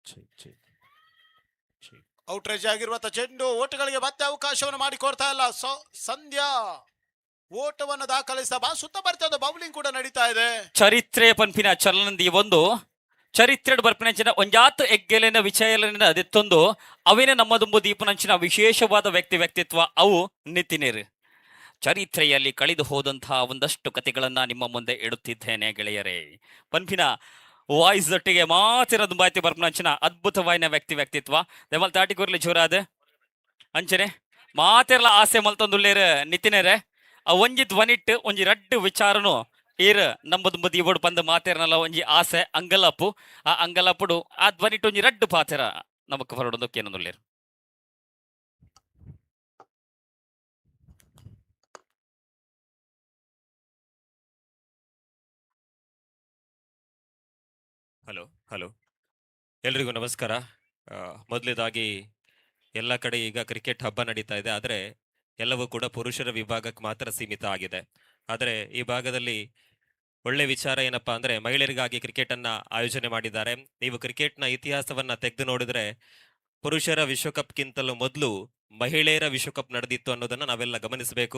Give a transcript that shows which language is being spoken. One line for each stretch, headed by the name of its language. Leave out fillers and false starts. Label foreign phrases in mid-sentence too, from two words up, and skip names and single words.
Kannada: ಔಟ್ರೇಜ್ ಆಗಿರುವಂತ ಚೆಂಡು ಓಟಗಳಿಗೆ ಮತ್ತೆ ಅವಕಾಶವನ್ನು ಮಾಡಿಕೊಡ್ತಾ ಇಲ್ಲ. ಸಂಧ್ಯಾ ಓಟವನ್ನು ದಾಖಲಿಸಿದ ಬಾ ಸುತ್ತ ಬರ್ತದೆ. ಬೌಲಿಂಗ್ ಕೂಡ ನಡೀತಾ ಇದೆ.
Tulu: ಚರಿತ್ರೆ ಪನ್ಪಿನ ಚಲನದಿ ಒಂದು ಚರಿತ್ರೆ ಬರ್ಪಿನಂಚಿನ ಒಂಜಾತ್ ಎಗ್ಗೆಲೆನ ವಿಷಯಲಿನ ಅದೆತ್ತೊಂದು ಅವೇನೇ ನಮ್ಮದುಂಬು ದೀಪನಂಚಿನ ವಿಶೇಷವಾದ ವ್ಯಕ್ತಿತ್ವ ಅವು ನಿತಿನೇರು
Kannada: ಚರಿತ್ರೆಯಲ್ಲಿ ಕಳೆದು ಹೋದಂತಹ ಒಂದಷ್ಟು ಕಥೆಗಳನ್ನ ನಿಮ್ಮ ಮುಂದೆ ಇಡುತ್ತಿದ್ದೇನೆ ಗೆಳೆಯರೇ.
Tulu: ಪನ್ಪಿನ ವಾಯ್ಸ್ ಒಟ್ಟಿಗೆ ಮಾತಿರೋದು ಬಾಯ್ತಿ ಬರ್ಪನಂಚಿನ ಅದ್ಭುತವಾಯಿನ ವ್ಯಕ್ತಿತ್ವ ದೆಮಲ್ ತಾಟಿ ಕೂರ್ಲಿ ಜೋರಾದ ಅಂಚನೆ ಮಾತೆರ್ಲ ಆಸೆ ಮಲ್ತೊಂದುಳ್ಳೇರ ನಿತಿನೇರೆ ಆ ಒಂಜಿ ಧ್ವನಿಟ್ಟು ಒಂಜಿ ರಡ್ಡು ವಿಚಾರನು ಈರ್ ನಮ್ಮದು ಬದಿ ಇವರು ಬಂದ ಮಾತೇರ್ನಲ್ಲ ಒಂಜಿ ಆಸೆ ಅಂಗಲಪ್ಪು ಆ ಅಂಗಲಪ್ಪುಡು ಆ ಧ್ವನಿಟ್ಟು ಒಂಜಿ ರಡ್ಡು ಪಾತೆರ ನಮಕ್ ಹೊರಡೋದಕ್ಕೆ ಏನೊಂದುಳ್ಳೇರು.
Kannada: ಹಲೋ ಎಲ್ರಿಗೂ ನಮಸ್ಕಾರ. ಮೊದಲನೇದಾಗಿ ಎಲ್ಲ ಕಡೆ ಈಗ ಕ್ರಿಕೆಟ್ ಹಬ್ಬ ನಡೀತಾ ಇದೆ, ಆದರೆ ಎಲ್ಲವೂ ಕೂಡ ಪುರುಷರ ವಿಭಾಗಕ್ಕೆ ಮಾತ್ರ ಸೀಮಿತ ಆಗಿದೆ. ಆದರೆ ಈ ಭಾಗದಲ್ಲಿ ಒಳ್ಳೆ ವಿಚಾರ ಏನಪ್ಪಾ ಅಂದ್ರೆ ಮಹಿಳೆಯರಿಗಾಗಿ ಕ್ರಿಕೆಟ್ ಅನ್ನ ಆಯೋಜನೆ ಮಾಡಿದ್ದಾರೆ. ನೀವು ಕ್ರಿಕೆಟ್ನ ಇತಿಹಾಸವನ್ನ ತೆಗೆದು ನೋಡಿದ್ರೆ ಪುರುಷರ ವಿಶ್ವಕಪ್ಗಿಂತಲೂ ಮೊದಲು ಮಹಿಳೆಯರ ವಿಶ್ವಕಪ್ ನಡೆದಿತ್ತು ಅನ್ನೋದನ್ನ ನಾವೆಲ್ಲ ಗಮನಿಸಬೇಕು.